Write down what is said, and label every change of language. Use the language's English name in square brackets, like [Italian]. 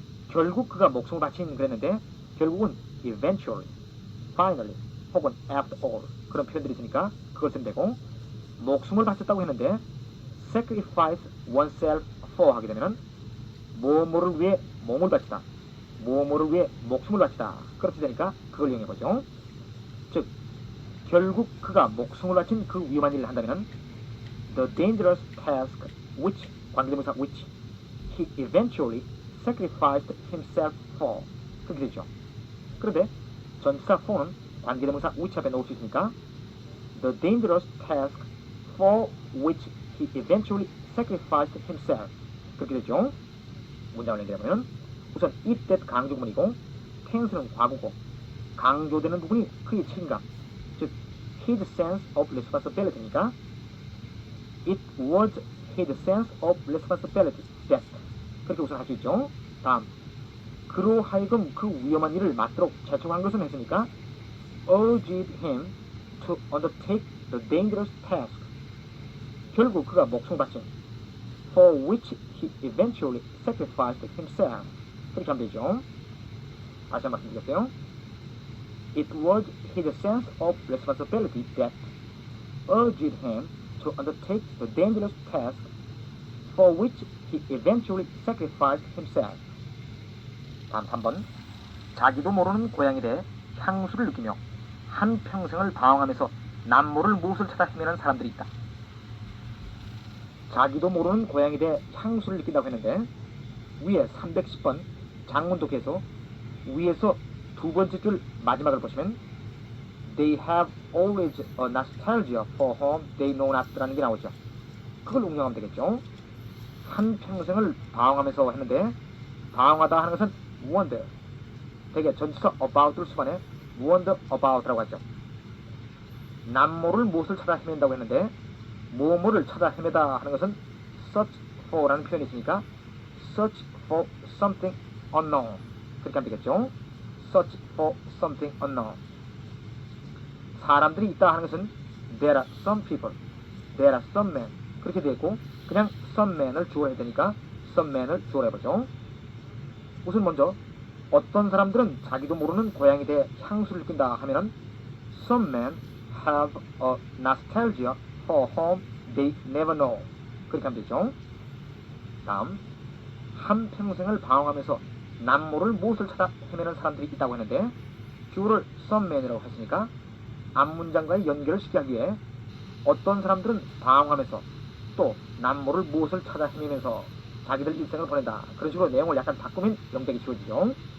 [Korean] 결국 그가 목숨을 바친 그랬는데 결국은 [English] eventually, finally [Korean] 혹은 [English] after all [Korean] 그런 표현들이 있으니까 그걸 쓰면 되고 목숨을 바쳤다고 했는데 [English] sacrifice oneself for [Korean] 하게 되면 뭐뭐를 위해 몸을 바치다 뭐뭐를 위해 목숨을 바치다 그렇게 되니까 그걸 이용해보죠. 즉 결국 그가 목숨을 바친 그 위험한 일을 한다면 [English] the dangerous task which [Korean] 관계대명사 [English] which he eventually sacrificed himself for [Korean] 그렇게 되죠. 그런데 전치사 for는 관계대명사 which 앞에 놓을 수 있으니까 [English] the dangerous task for which he eventually sacrificed himself [Korean] 그렇게 되죠. 문장을 연결하면 우선 it that 강조 구문이고 tense는 과거고 강조되는 부분이 그의 책임감 즉 his sense of responsibility니까 [English] it was his sense of responsibility that [Korean] 그렇게 우선 할 수 있죠. 다음 그로 하여금 그 위험한 일을 맡도록 재촉한 것은 했으니까 [English] urged him to undertake the dangerous task [Korean] 결국 그가 목숨을 바친 [English] for which he eventually sacrificed himself [Korean] 그렇게 하면 되죠. 다시 한 번 말씀드리겠어요. [English] It was his sense of responsibility that urged him to undertake the dangerous task for which he eventually sacrificed himself. [Korean] 다음 3번. 자기도 모르는 고향에 대해 향수를 느끼며 한평생을 방황하면서 남모를 무엇을 찾아 헤매는 사람들이 있다. 자기도 모르는 고향에 대해 향수를 느낀다고 했는데 위에 310번 장문독해서 위에서 두 번째 줄 마지막을 보시면 [English] They have always a nostalgia for home they know not [Korean] 라는 게 나오죠. 그걸 응용하면 되겠죠. 한평생을 방황하면서 했는데 방황하다 하는 것은 wonder 되게 전치사 about를 수반해 [English] wonder about [Korean] 라고 하죠. 남모를 무엇을 찾아 헤맨다고 했는데 뭐뭐를 찾아 헤매다 하는 것은 search for라는 표현이 있으니까 [English] search for something unknown [Korean] 그렇게 하면 되겠죠. [English] search for something unknown [Korean] 사람들이 있다 하는 것은 [English] there are some people, there are some men [Korean] 그렇게 되어 있고 그냥 [English] some men [Korean] 을 주어야 해야 되니까 some men을 주어라 해보죠. 우선 먼저 어떤 사람들은 자기도 모르는 고향에 대해 향수를 느낀다 하면은 [English] some men have a nostalgia for home they never know [Korean] 그렇게 하면 되죠. 다음 한평생을 방황하면서 남모를 무엇을 찾아 헤매는 사람들이 있다고 했는데 주어를 some men이라고 했으니까 앞문장과의 연결을 쉽게 하기 위해 어떤 사람들은 방황하면서 또 남모를 무엇을 찾아 헤매면서 자기들 일생을 보낸다 그런 식으로 내용을 약간 바꾸면 영작이 지워지죠.